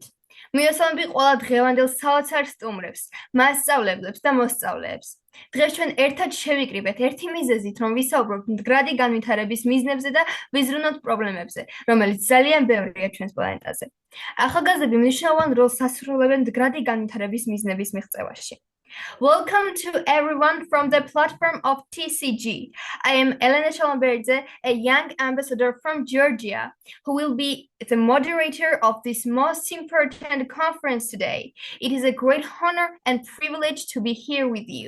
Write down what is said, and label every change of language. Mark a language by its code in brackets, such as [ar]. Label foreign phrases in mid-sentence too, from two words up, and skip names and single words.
[ka] მივესალმებით ყველა დღევანდელ საოცარ სტუმრებს, მასწავლებლებს და მოსწავლეებს. დღეს ჩვენ ერთად შევიკრიბეთ ერთი მიზეზით, რომ ვისაუბროთ მდგრადი განვითარების მიზნებზე და ვიზრუნოთ პრობლემებზე, რომელიც ძალიან ბევრია ჩვენს პლანეტაზე. ახალგაზრდები მნიშვნელოვან როლს ასრულებენ მდგრადი განვითარების მიზნების მიღწევაში. [en] Welcome to everyone from the platform of TCG. I am Elena Shalomberidze, a young ambassador from Georgia, who will be the moderator of this most important conference today. It is a great honor and privilege to be here with you.